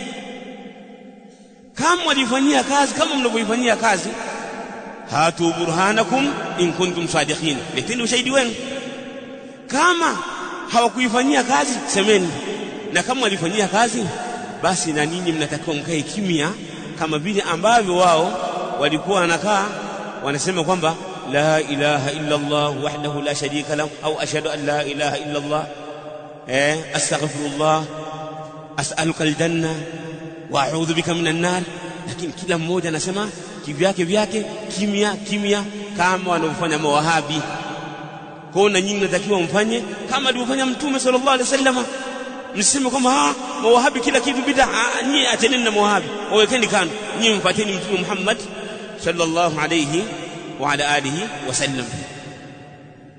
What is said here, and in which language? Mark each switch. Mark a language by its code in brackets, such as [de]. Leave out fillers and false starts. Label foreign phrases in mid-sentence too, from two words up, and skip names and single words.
[sw] Kama walifanyia kazi kama mnavyoifanyia kazi, [ar] هاتوا برهانكم إن كنتم صادقين, [sw] leteni ushahidi wenu. Kama hawakuifanyia kazi, semeni. Na kama walifanyia kazi, basi na ninyi mnatakiwa mkae kimya, kama vile ambavyo wao walikuwa wanakaa wanasema kwamba [ar] لا إله إلا الله وحده لا شريك له, [sw] au [ar] أشهد أن لا إله إلا الله أستغفر الله أسألك الجنة وأعوذ بك من النار. [sw] Lakini kila mmoja anasema kivyake vyake, kimya kimya, kama wanaofanya mawahabi. Kwa na nyinyi mnatakiwa mfanye kama alivyofanya Mtume [ar] صلى الله عليه وسلم. [sw] Msiseme kwamba mawahabi kila kitu bid'a. Nyinyi acheneni na mawahabi, wawekeni kando, nyinyi mfuateni Mtume Muhammad [ar] صلى الله عليه وعلى آله وسلم.